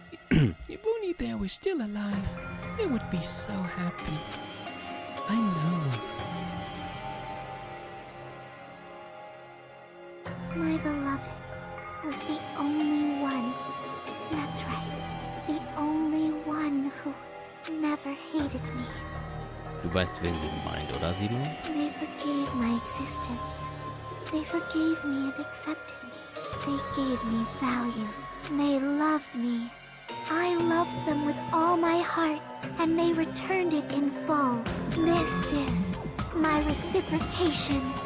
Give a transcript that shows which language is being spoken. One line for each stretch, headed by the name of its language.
English: If only they were still alive, they would be so happy. I know. My beloved was the only one. That's right. The only one who never hated me.
German: Du weißt, wen sie meint, oder Simon?
English: They forgave my existence. They forgave me and accepted me. They gave me value. They loved me. I loved them with all my heart, and they returned it in full. This is my reciprocation.